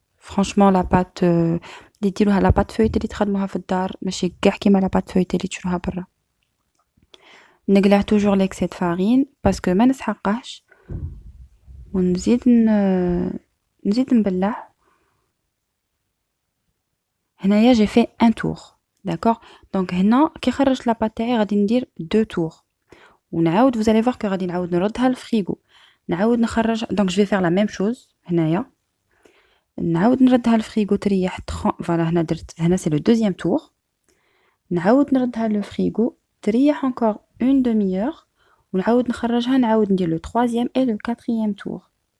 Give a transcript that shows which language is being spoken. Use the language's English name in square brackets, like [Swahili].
[French] Franchement la pâte [Arabic] اللي ديروها [French] la pâte feuilletée [Arabic] اللي تخدموها في الدار ماشي كاع كيما la pâte feuilletée اللي تشروها برا. نقلع [French] toujours l'excès de farine parce que [Arabic] ما نسحقهش ونزيد نزيد نبلع. هنايا [French] j'ai fait un tour, d'accord. [Arabic] Donc هنا كي خرجت la pâte تاعي غادي ندير 2 tours ونعاود [French] vous allez voir que [Arabic] غادي نعاود نردها للفريغو نعاود نخرج. [French] donc je vais faire la même chose [Arabic] هنايا نعاود نردها للفريغو تريح [French] voilà [Arabic] هنا درت هنا [French] c'est le deuxième tour نعاود نردها للفريغو تريح encore une demi-heure [Arabic] ونعاود نخرجها نعاود ندير [French] le troisième et le quatrième tour.